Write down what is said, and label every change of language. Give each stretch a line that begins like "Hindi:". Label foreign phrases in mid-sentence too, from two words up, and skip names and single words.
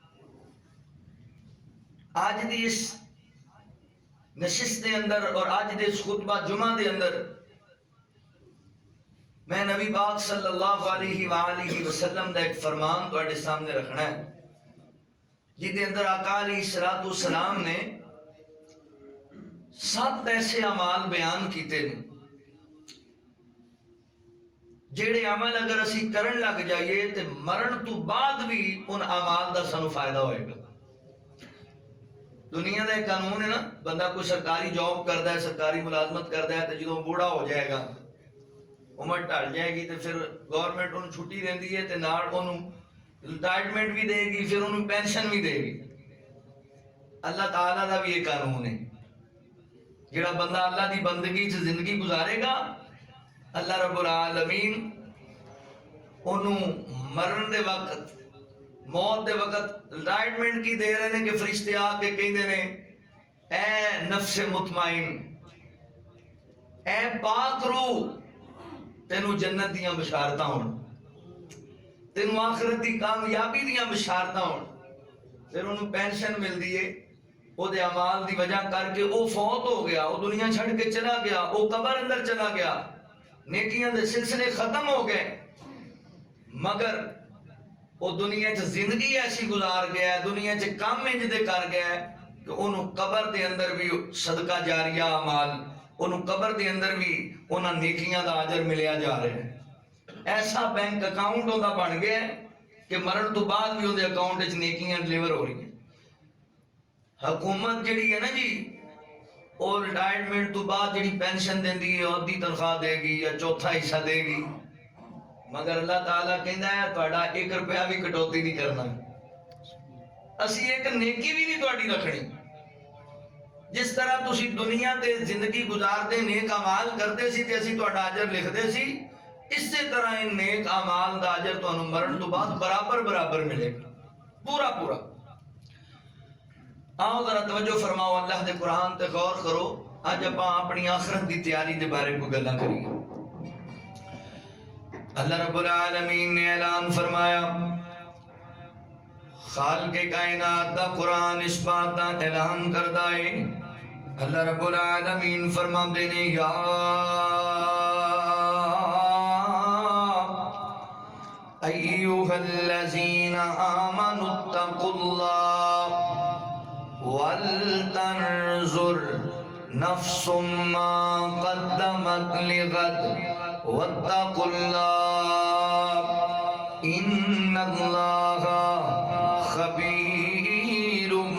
Punjabi: آج دی اس نشست دے اندر اور آج دے اس خطبہ جمعہ دے اندر میں نبی پاک صلی اللہ علیہ وآلہ وسلم دا ایک فرمان تواڈے سامنے رکھنا ہے جس دے اندر آقا علیہ الصلوۃ والسلام نے 7 ایسے اعمال بیان کیتے ہیں جڑے عمل اگر اسی کرن لگ جائیے تے مرن تو بعد بھی ان اعمال دا سانو فائدہ ہوئے گا. دنیا دا ایک قانون ہے نا، بندہ کوئی سرکاری جاب کردا ہے، سرکاری ملازمت کردا ہے تے جدوں بوڑھا ہو جائے گا، عمر ٹل جائے گی تے پھر گورنمنٹ انہوں چھٹی دیندی ہے تے نال انہوں ریٹائرمنٹ بھی دے گی، پھر انہوں پینشن بھی دے گی. اللہ تعالیٰ دا بھی یہ قانون ہے. جڑا بندہ اللہ دی بندگی سے زندگی گزارے گا اللہ رب العالمین انہوں مرن دے وقت، موت دے وقت ریٹائرمنٹ کی دے رہے ہیں کہ فرشتے آ کے کہندے نے اے نفس مطمئن، اے پاک روح، تینوں جنت دیاں بشارتاں ہون، تینوں آخرت دی کامیابی دیاں بشارتاں ہون. پھر انہوں پینشن مل دیئے، وہ دے اعمال دی وجہ کر کے وہ فوت ہو گیا، وہ دنیا چھڑ کے چلا گیا، وہ قبر اندر چلا گیا، نیکیاں دے سلسلے ختم ہو گئے، مگر وہ دنیا چ زندگی ایسی گزار گیا ہے، دنیا چ کام انج دے کر گیا ہے کہ انہوں قبر دے اندر بھی صدقہ جاریہ اعمال، انہوں قبر دے اندر بھی انہاں نیکیاں دا اجر ملیا جا رہے ہیں. ایسا بینک اکاؤنٹ ہوتا بن گیا ہے کہ مرن تو بعد بھی ہوندے اکاؤنٹ وچ نیکیاں ڈلیور ہو رہی ہیں. حکومت جڑی ہے نا جی، اور ریٹائرمنٹ تو بعد جڑی پینشن دیندی ہے آدھی تنخواہ دے گی یا چوتھا حصہ دے گی، مگر اللہ تعالیٰ کہندا ہے تہاڈا 1 روپیہ بھی کٹوتی نہیں کرنا، اسی ایک نیکی بھی نہیں تہاڈی رکھنی. جس طرح تسی دنیا تے زندگی گزارتے نیک اعمال کرتے سی تے اسی تہاڈا اجر لکھدے سی، اسی طرح ان نیک اعمال دا اجر تانوں مرن تو بعد برابر برابر ملے گا، پورا پورا. آؤ ذرا توجہ فرماؤ، اللہ دے قرآن تے غور کرو. اج اپاں اپنی آخرت دی تیاری دے بارے کو گلاں کریے. اللہ رب العالمین نے اعلان فرمایا، خالق کائنات دا قرآن اس بات دا اعلان کردا ہے. اللہ رب العالمین فرماندے نے
Arabic: یا ایھا الذین آمنوا اتقوا اللہ وَلْتَنْظُرْ نَفْسٌ مَّا قَدَّمَتْ لِغَدٍ وَاتَّقُوا اللَّهَ إِنَّ اللَّهَ خَبِيرٌ